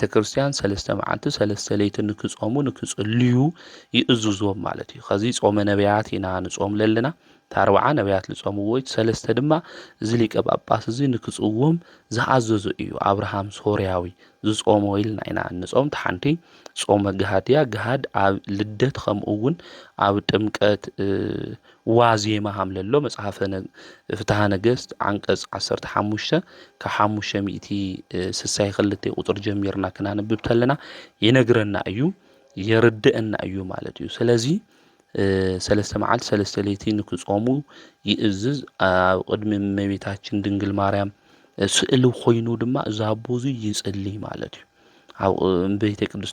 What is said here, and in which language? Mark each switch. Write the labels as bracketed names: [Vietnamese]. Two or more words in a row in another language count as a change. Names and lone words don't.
[Tigrinya] ክርስቲያን 3 መዓልቲ 3 ለይቲ ንክጾሙ ንክጽልዩ ይእዝዞም ማለት እዩ ከዚ ጾመ ነቢያት ኢና ንጾም ለለና ታርባዓ ነቢያት ልጾምዎ 3 ድማ እዚ ሊቀ ጳጳስ እዚ ንክጽዎም ዝኣዘዙ እዩ አብርሃም ሶርያዊ ዝጾሞ ኢልና ኢና ንጾም ተሓንቲ ጾመ ገሃድያ ገሃድ ኣብ ልደት ከምኡውን ኣብ ጥምቀት ዋዜማ ሃምለሎ መጽሐፈ ፍትሐ ነገሥት አንቀጽ 15 ከ562 ቁጥር ጀሚርና ክናንብብ ተለና ይነግረና እዩ የርድአና እዩ ማለት እዩ ስለዚ 3 መዓልቲ 3 ለይቲ ንክጾሙ ይእዝዝ ኣብ ቅድሚ እመቤታችን ድንግል ማርያም ስእሊ ኮይኑ ድማ ዛቦዙ ይጽልይ ማለት እዩ ኣብ ቤተ ቅድስት